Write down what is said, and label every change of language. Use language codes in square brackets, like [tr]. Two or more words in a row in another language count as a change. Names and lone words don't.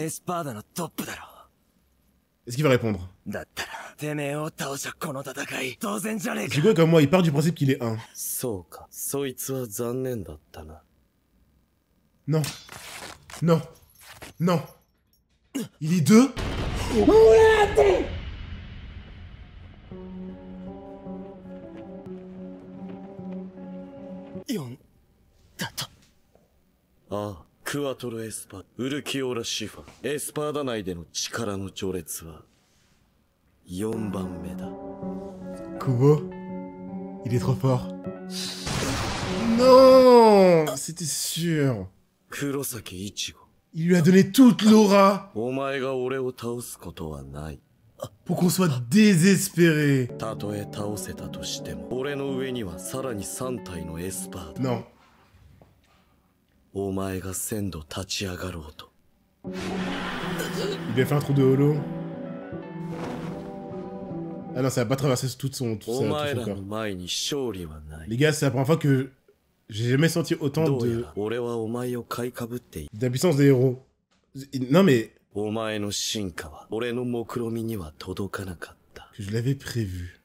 [fr] Est-ce qu'il va répondre? Ichigo est comme moi, il part du principe qu'il est 1. Non. Non. Non. Il est 2? [ja] Ah, クワトロエスパ、ウルキオラシファ、エスパーダ内での力の序列は4番目だ。 [fr] Kubo, il est trop fort. Non, c'était sûr. Kurosaki Ichigo. Il lui a donné toute l'aura. [ja] お前が俺を倒すことはない。 [fr] Pour qu'on soit désespéré. [ja] たとえ倒せたとしても、俺の上にはさらに3体のエスパーだ。 [fr] Non. [ja] お前が1000度立ち上がろうと。 [fr] Il lui a fait un trou de holo. Ah non, ça va pas traverser tout son corps. Les gars, c'est la première fois que j'ai jamais senti autant d'impuissance des héros. Non mais... Que je l'avais prévu.